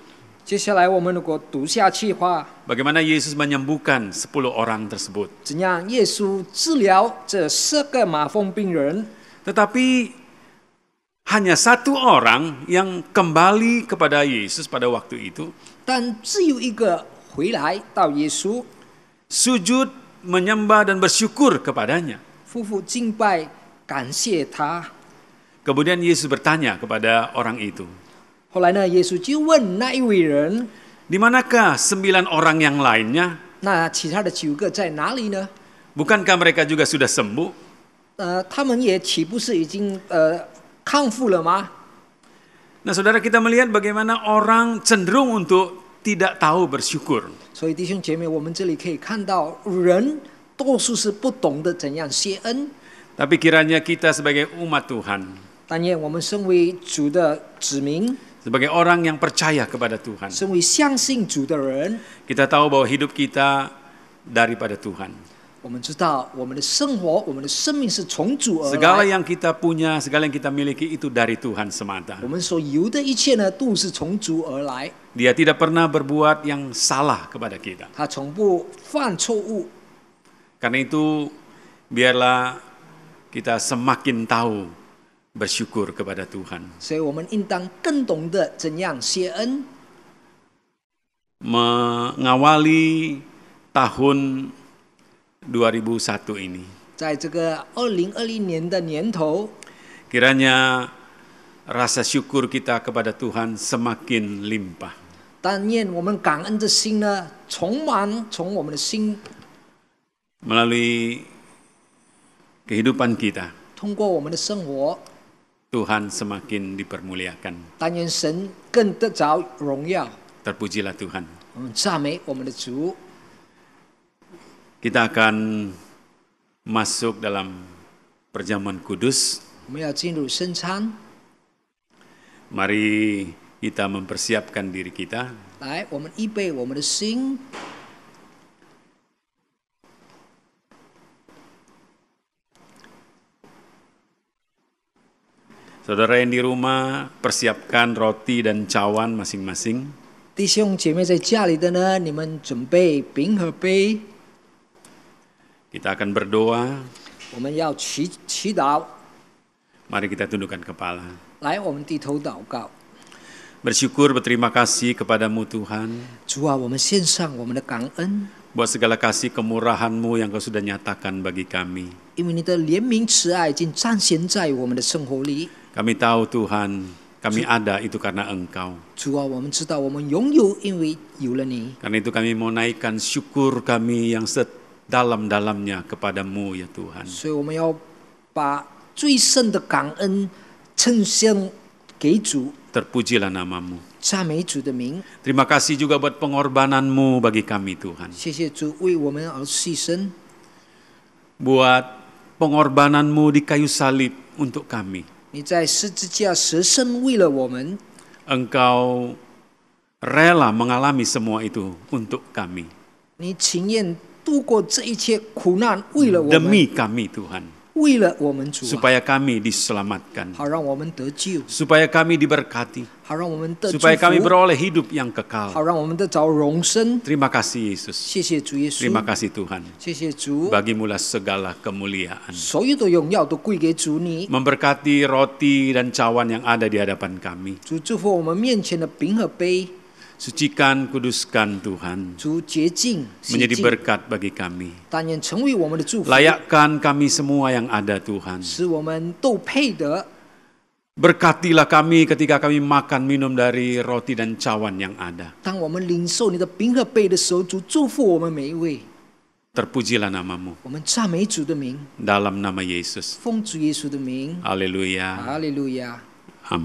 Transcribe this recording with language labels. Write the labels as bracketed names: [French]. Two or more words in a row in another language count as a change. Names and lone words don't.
[Chinese] 接下来我们如果读下去的话， [Indonesian] bagaimana Yesus menyembuhkan 10 orang tersebut. [Chinese] 怎样耶稣治疗这10个麻风病人？ [Indonesian] Tetapi hanya 1 orang yang kembali kepada Yesus pada waktu itu, [Chinese] 但只有一个回来到耶稣， [Indonesian] sujud, menyembah dan bersyukur kepadanya. [Chinese] 夫妇敬拜，感谢他。 [Indonesian] Kemudian Yesus bertanya kepada orang itu, [Chinese] 后来呢，耶稣就问那一位人， [Indonesian] di manakah 9 orang yang lainnya? [Chinese] 那其他的9个在哪里呢？ [Indonesian] Bukankah mereka juga sudah sembuh? [Chinese] 他们也岂不是已经康复了吗？ [Indonesian] Nah, saudara, kita melihat bagaimana orang cenderung untuk tidak tahu bersyukur. [Chinese] 所以弟兄姐妹，我们这里可以看到，人多数是不懂得怎样谢恩。 [Indonesian] Tapi kiranya kita sebagai umat Tuhan, [Chinese] 但愿我们身为主的子民， [Indonesian] sebagai orang yang percaya kepada Tuhan, [Chinese] 身为相信主的人， [Indonesian] kita tahu bahwa hidup kita daripada Tuhan. [Chinese] 我们知道我们的生活、我们的生命是从主而 [Indonesian] Segala [Chinese] 来。 [Indonesian] yang kita punya, segala yang kita miliki itu dari Tuhan semata. [Chinese] 我们所有的一切呢，都是从主而来。 [Indonesian] Dia tidak pernah berbuat yang salah kepada kita. [Chinese] 他从不犯错误。 [Indonesian] Karena itu, biarlah kita semakin tahu bersyukur kepada Tuhan. [Chinese] 所以我们应当更懂得怎样谢恩。 [Indonesian] Mengawali tahun 2001 ini, [Chinese] 在这个2020年的年头， [Indonesian] kiranya rasa syukur kita kepada Tuhan semakin limpah. [Chinese] 但愿我们感恩的心呢，充满从我们的心， [Indonesian] Melalui kehidupan kita, [Chinese] 通过我们的生活， [Indonesian] Tuhan semakin dipermuliakan. [Chinese] 但愿神更得着荣耀。 [Indonesian] Terpujilah Tuhan. [Chinese] 我们赞美我们的主。 [Indonesian] Kita akan masuk dalam perjamuan kudus. [Chinese] 我们要进入圣餐， [Indonesian] Mari kita mempersiapkan diri kita. [Chinese] 来，我们预备我们的心。 [Indonesian] Saudara yang di rumah, persiapkan roti dan cawan masing-masing. [Chinese] 弟兄姐妹在家里的呢，你们准备饼和杯， [Indonesian] Kita akan berdoa. [Chinese] 我们要祈祷。 [Indonesian] Mari kita tundukkan kepala. [Chinese] 来，我们低头祷告。 [Indonesian] Bersyukur, berterima kasih kepadamu Tuhan. [Chinese] 主啊，我们献上我们的感恩， [Indonesian] Buat segala kasih kemurahan-Mu yang Kau sudah nyatakan bagi kami. [Chinese] 因为你的怜悯慈爱已经彰显在我们的生活里。 [Indonesian] Kami tahu Tuhan, kami ada itu karena Engkau. [Chinese] 主啊，我们知道我们拥有，因为有了你。 [Indonesian] Karena itu kami mau naikkan syukur kami yang sedalam-dalamnya kepadamu ya Tuhan. [Chinese] 所以我们要把最深的感恩呈现给主， [Indonesian] Terpujilah namamu. [Chinese] 赞美主的名。 [Indonesian] Terima kasih juga buat pengorbananmu bagi kami Tuhan. [Chinese] 谢谢主为我们而牺牲， [Indonesian] Buat pengorbananmu di kayu salib untuk kami. [Chinese] 你在十字架舍身为了我们， [Indonesian] Engkau rela mengalami semua itu untuk kami. [Chinese] 你情愿度过这一切苦难，为了我们， [Indonesian] Demi kami Tuhan. [Chinese] 为了我们主啊， [Indonesian] supaya kami diselamatkan, [Chinese] 好让我们得救， [Indonesian] supaya kami diberkati, [Chinese] 好让我们得祝 [Indonesian] supaya kami [Chinese] 福， [Indonesian] beroleh hidup yang kekal. [Chinese] 好让我们得着永生。 [Indonesian] Terima kasih Yesus. [Chinese] 谢谢主耶稣， [Indonesian] Terima kasih Tuhan. [Chinese] 谢谢主， [Indonesian] Bagimulah segala kemuliaan. [Chinese] 所有的荣耀都归给主你。 [Indonesian] Memberkati roti dan cawan yang ada di hadapan kami. [Chinese] 主祝福我们面前的饼和杯， [Indonesian] Sucikan, kuduskan Tuhan. [Chinese] 主洁净洗 [Indonesian] Menjadi [Chinese] 净， [Indonesian] berkat bagi kami. [Chinese] 但愿成为我们的祝福， [Indonesian] Layakkan kami semua yang ada Tuhan. [Chinese] 使我们都配得。 [Indonesian] Berkatilah kami ketika kami makan minum dari roti dan cawan yang ada. [Chinese] 当我们领受你的饼和杯的时候，主祝福我们每一位。 [Indonesian] Terpujilah namamu [Chinese] 我们赞美主的名， [Indonesian] dalam nama Yesus. [Chinese] 奉主耶稣的名， [Indonesian] Haleluya. [Chinese] 哈利路亚， [Indonesian] Amin.